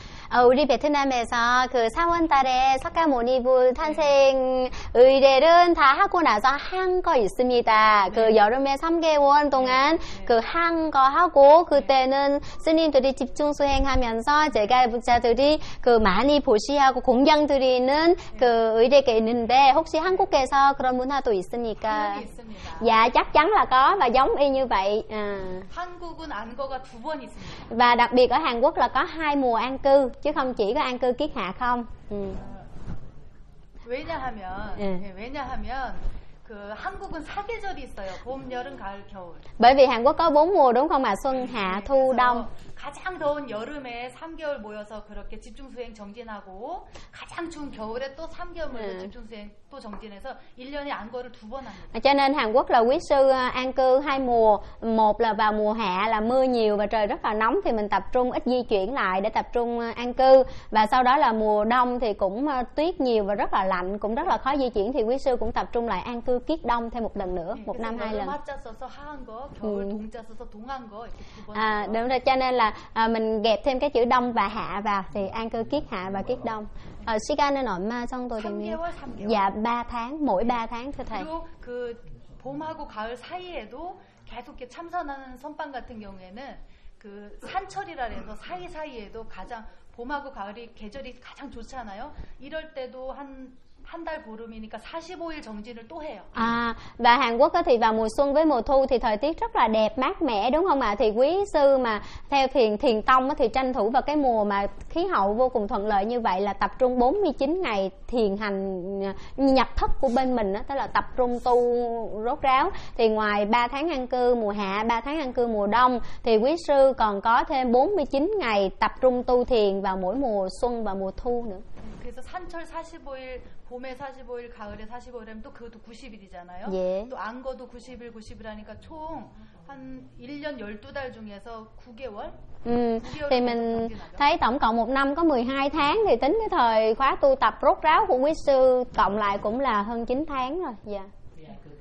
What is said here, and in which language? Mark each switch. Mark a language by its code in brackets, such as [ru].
[ko] À, 우리 베트남에서 그 4월 달에 석가모니불 탄생 의례를 다 하고 나서 한 거 있습니다. 그 여름에 3개월 동안 그 한 거 하고 그때는 스님들이 집중 수행하면서 제가 부자들이 그 많이 보시하고 공경 드리는 그 의례가 있는데 혹시 한국에서 그런 문화도 있습니까? 있습니다. [vi] Dạ chắc chắn là có và giống y như vậy. [ko] 한국은 안 거가 두 번 있습니다. [vi] Và đặc biệt ở Hàn Quốc là có hai mùa an cư chứ không chỉ có an cư kiết hạ không. Ừ. [ko] 왜냐하면 왜냐하면 그 한국은 사계절이 있어요. 봄, 여름, 가을, 겨울. [vi] Bởi vì Hàn Quốc có bốn mùa đúng không ạ? Xuân, hạ, thu, đông. [ko] 가장 더운 여름에 3개월 모여서 그렇게 집중 수행 정진하고 가장 추운 겨울에 또 3개월 모여서 집중 수행 또 정진해서 1년에 안거를 두 번 합니다. [vi] Cho nên Hàn Quốc là quý sư an cư hai mùa, một là vào mùa hạ là mưa nhiều và trời rất là nóng thì mình tập trung ít di chuyển lại để tập trung an cư, và sau đó là mùa đông thì cũng tuyết nhiều và rất là lạnh, cũng rất là khó di chuyển, thì quý sư cũng tập trung lại an cư kiết đông thêm một lần nữa, một năm hai lần. [ko] 맞자 써서 하한 거, 겨울 동자 써서 동한 거 이렇게 두 번. [vi] 아, đúng rồi, cho nên là mình ghép thêm cái chữ đông và hạ vào thì an cư kiết hạ và kiết đông. [ko] 시간은 얼마 정도 됩니까? 3개월. [vi] Dạ 3 tháng, mỗi 3 tháng thưa thầy. [ko] 그리고 그 봄하고 가을 사이에도 계속 이렇게 참선하는 선방 같은 경우에는 그 산철이라 해서 사이사이에도 가장 봄하고 가을이 계절이 가장 좋잖아요. 이럴 때도 한 한 달 보름이니까 45일 정진을 또 해요. [vi] 아, và Hàn Quốc thì vào mùa xuân với mùa thu thì thời tiết rất là đẹp mát mẻ đúng không ạ? Thì quý sư mà theo thiền tông thì tranh thủ vào cái mùa mà khí hậu vô cùng thuận lợi như vậy là tập trung 49 ngày thiền hành nhập thất của bên mình đó, tức là tập trung tu rốt ráo. Thì ngoài 3 tháng an cư mùa hạ, 3 tháng an cư mùa đông thì quý sư còn có thêm 49 ngày tập trung tu thiền vào mỗi mùa xuân và mùa thu nữa. [ko] 그래서 산철 45일, 봄에 45일, 가을에 45일이면 또 그것도 90일이잖아요. 예. 또 안거도 90일, 90일 하니까 총 한 1년 12달 중에서 9개월? [vi] Thì mình thấy tổng cộng một năm có 12 tháng thì tính cái thời khóa tu tập rốt ráo của quý sư cộng lại cũng là hơn 9 tháng rồi. Dạ. Yeah.